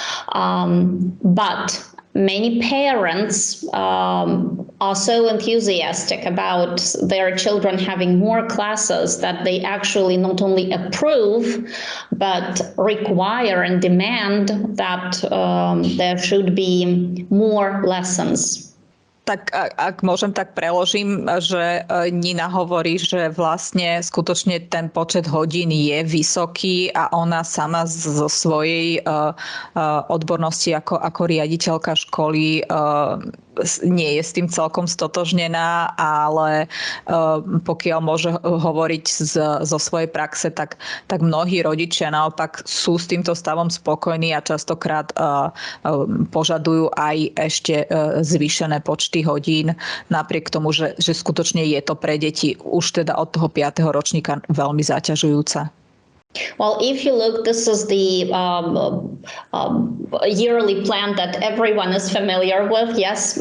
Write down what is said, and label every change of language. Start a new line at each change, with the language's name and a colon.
English: But many parents are so enthusiastic about their children having more classes that they actually not only approve, but require and demand that there should be more lessons.
Slovak: Tak ak môžem, tak preložím, že Nina hovorí, že vlastne skutočne ten počet hodín je vysoký a ona sama zo svojej odbornosti ako riaditeľka školy nie je s tým celkom stotožnená, ale pokiaľ môže hovoriť zo svojej praxe, tak mnohí rodičia naopak sú s týmto stavom spokojní a častokrát požadujú aj ešte zvýšené počty hodín, napriek tomu, že skutočne je to pre deti už teda od toho 5. ročníka veľmi zaťažujúce.
English: Well, if you look, this is the yearly plan that everyone is familiar with, yes.